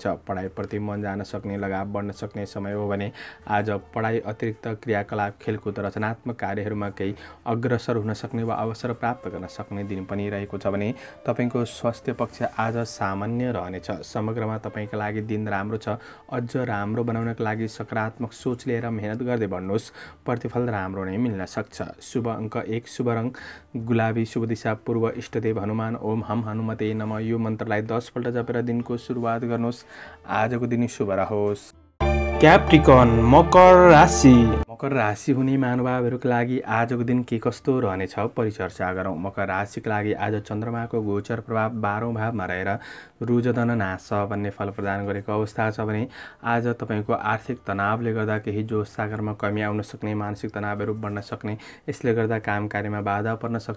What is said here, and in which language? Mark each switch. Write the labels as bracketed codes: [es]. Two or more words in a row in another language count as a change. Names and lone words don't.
[ne] पढाइप्रति मन जान सक्ने, लगाव बढ्न सक्ने समय हो भने आज पढाइ अतिरिक्त क्रियाकलाप, खेलकुद, रचनात्मक कार्यहरूमा केही अग्रसर हुन सक्ने वा अवसर प्राप्त गर्न सक्ने दिन पनि रहेको छ भने तपाईँको स्वास्थ्य पक्ष आज सामान्य रहनेछ। समग्रमा तपाईँका लागि दिन राम्रो छ। अझ राम्रो बनाउनका लागि सकारात्मक सोच लिएर मेहनत गर्दै बढ्नुहोस्, प्रतिफल राम्रो नै मिल्न सक्छ। शुभ अङ्क 1, शुभ रङ गुलाबी, शुभ दिशा पूर्व, इष्टदेव हनुमान [sa] ओम हम हनुमते नमः [ne] यो मन्त्रलाई 10 पल्ट जपेर दिनको सुरुवात गर्नुहोस्। आजको दिन शुभ रहोस्। क्याप्रिकन मकर राशि। मकर राशि हुने महानुभावहरूका लागि आजको दिन के कस्तो रहनेछ परिचर्चा गरौँ। मकर राशिका लागि आज चन्द्रमाको गोचर प्रभाव 12औं भावमा रहेर रुजधन नाश भन्ने फल प्रदान गरेको अवस्था छ भने आज तपाईँको आर्थिक तनावले गर्दा केही जोस सागरमा कमी आउन सक्ने, मानसिक तनावहरू बढ्न सक्ने, यसले गर्दा काम कार्यमा बाधा पर्न सक्छ।